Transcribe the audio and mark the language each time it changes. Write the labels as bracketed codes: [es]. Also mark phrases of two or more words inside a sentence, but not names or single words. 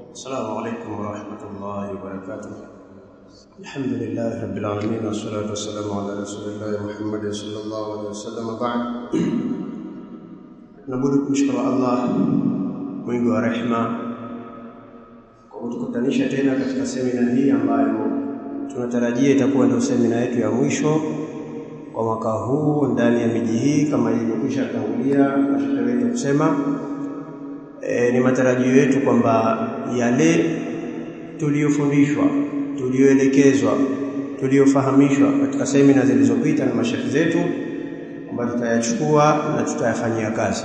[ar] السلام عليكم ورحمة الله وبركاته. الحمد لله رب العالمين والصلاة والسلام على رسول الله محمد صلى الله عليه وسلم. بعد نبدأ بشكر الله [sw] mwingi wa rehema kwa kutukutanisha tena katika semina hii ambayo tunatarajia itakuwa ndio semina yetu ya mwisho kwa mwaka huu ndani ya miji hii kama ilivyokwisha tangulia mashaikh wetu kusema. Ni matarajio yetu kwamba yale tuliyofundishwa, tuliyoelekezwa, tuliyofahamishwa katika semina zilizopita na mashaikh zetu kwamba tutayachukua na tutayafanyia kazi.